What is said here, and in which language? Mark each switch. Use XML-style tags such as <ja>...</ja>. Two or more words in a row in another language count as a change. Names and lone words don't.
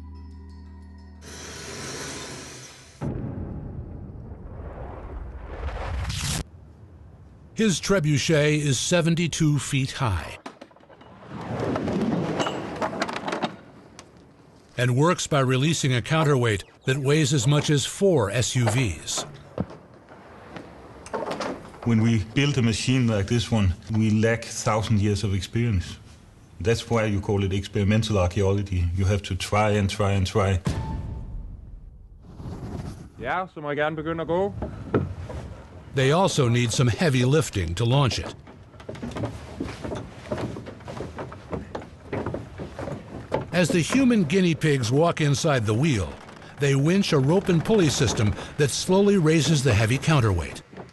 <en>His trebuchet is 72 feet high and works by releasing a counterweight that weighs as much as 4 SUVs. When we build a machine like this one, we lack 1,000 years of experience. That's why you call it experimental archaeology. You have to try and try and try.</en> <da>Ja, så må jeg gerne begynde at gå.</da> <en>They also need some heavy lifting to launch it. As the human guinea pigs walk inside the wheel, they winch a rope and pulley system that slowly raises the heavy counterweight.</en>